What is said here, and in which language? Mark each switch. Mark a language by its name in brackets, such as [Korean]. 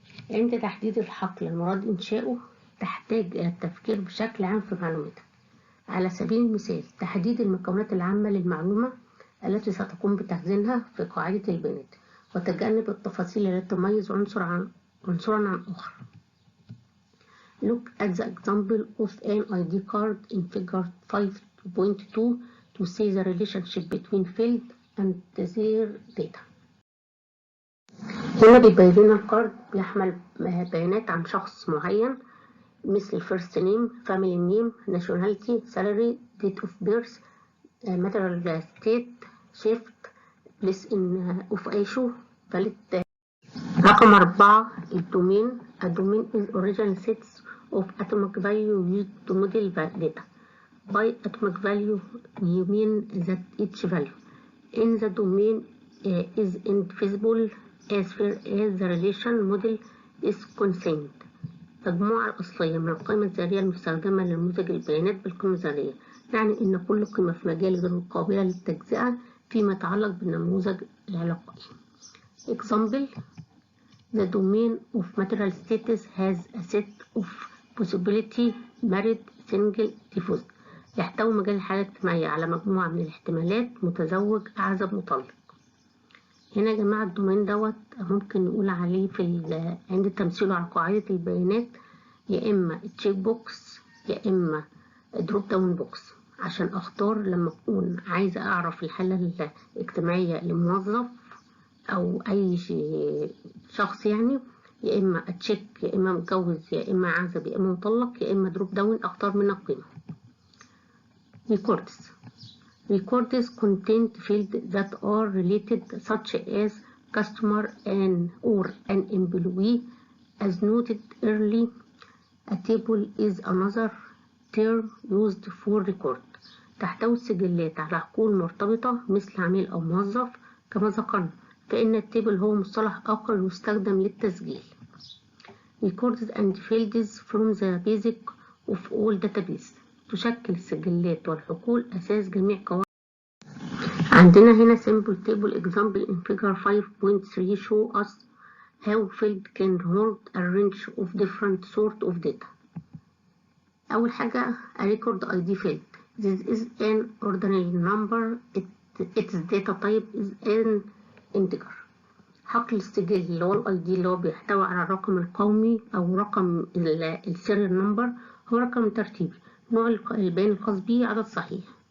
[Arabic] عند تحديد الحقل المراد إنشاؤه تحتاج إلى التفكير بشكل عام في معلوماتك. على سبيل المثال تحديد المكونات العامة للمعلومة التي ستقوم بتخزينها في قاعدة البيانات وتجنب التفاصيل التي تميز عنصرا عن آخر. [English] Look at the example of an ID card in figure 5.2 to see the relationship between field and their data. [Arabic] هنا بيبين لنا الكارد بيحمل بيانات عن شخص معين مثل [English] first name, family name, nationality, salary, date of birth, material state, shift, place of issue, valid. [Arabic] رقم 4 الدومين. [English] A domain is original sets of atomic value used to model data. By atomic value you mean that each value in the domain is indivisible as far as the relation model is concerned. [Arabic] المجموعة الأصلية من القيمة الذرية المستخدمة لنموذج البيانات بالقيمة الذرية، يعني إن كل قيمة في مجال غير قابلة للتجزئة فيما يتعلق بالنموذج العلاقائي. [English] Example: the domain of material status has a set of possibility married, single, divorced. [Arabic] يحتوي مجال الحالة الاجتماعية على مجموعة من الاحتمالات متزوج، أعزب، مطلق. هنا يا جماعة الدومين دوت ممكن نقول عليه عند تمثيله على قاعدة البيانات يا إما تشيك بوكس يا إما دروب داون بوكس، عشان أختار لما أكون عايزة أعرف الحالة الاجتماعية لموظف أو أي شخص يعني، يا إما أتشيك يا إما متجوز يا إما عازب يا إما مطلق يا إما دروب داون، أختار منها قيمة. [English] Records contain fields that are related such as customer or an employee. As noted earlier, a table is another term used for record. [Arabic] تحتوي السجلات على حقول مرتبطة مثل عميل أو موظف كما ذكرنا، فإن التيبل هو مصطلح آخر يستخدم للتسجيل. [English] Records and fields from the basic of all database. [Arabic] تشكل السجلات والحقول أساس جميع قواعد. عندنا هنا [English] simple table example in figure 5.3 show us how field can hold a range of different sort of data. [Arabic] أول حاجة [English] a record ID field. This is an ordinary number. Its data type is an integer. [Arabic] حقل السجل اللي هو الاي دي اللي هو بيحتوي على الرقم القومي او رقم السيريال نمبر هو رقم ترتيبي. نوع البيان الخاص به عدد صحيح.